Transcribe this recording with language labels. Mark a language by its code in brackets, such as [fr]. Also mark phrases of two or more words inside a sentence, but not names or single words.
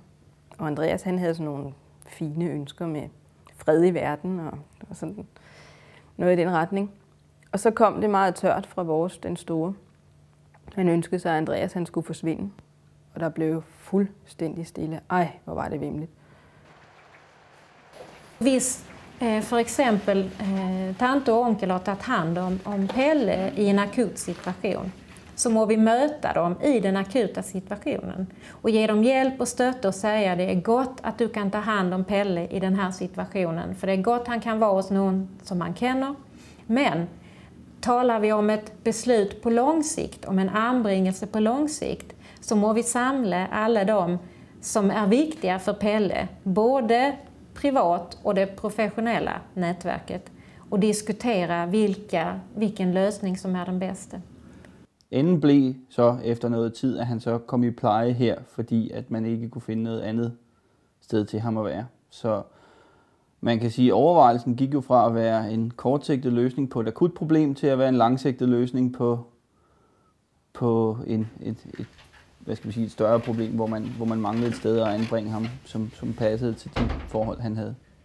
[da] Og Andreas, han havde sådan nogle fine ønsker med fred i verden og sådan noget i den retning. Og så kom det meget tørt fra den store. Han ønskede sig, at Andreas han skulle forsvinde, og der blev fuldstændig stille. Ej, hvor var det vimligt. [sv] Hvis for eksempel tante och onkel har tagit hand om Pelle i en akut situation, så må vi möta dem i den akuta situationen och ge dem hjälp och stötta och säga det är gott att du kan ta hand om Pelle i den här situationen, för det är gott han kan vara hos någon som man känner. Men talar vi om ett beslut på lång sikt, om en anbringelse på lång sikt, så må vi samla alla de som är viktiga för Pelle, både privat och det professionella nätverket, och diskutera vilken [da] løsning som er den bedste. Enden blev så efter noget tid, at han så kom i pleje her, fordi at man ikke kunne finde noget andet sted til ham at være. Så man kan sige, at overvejelsen gik jo fra at være en kortsigtet løsning på et akut problem til at være en langsigtet løsning på et større problem, hvor man manglede et sted at anbringe ham, som passede til de forhold, han havde.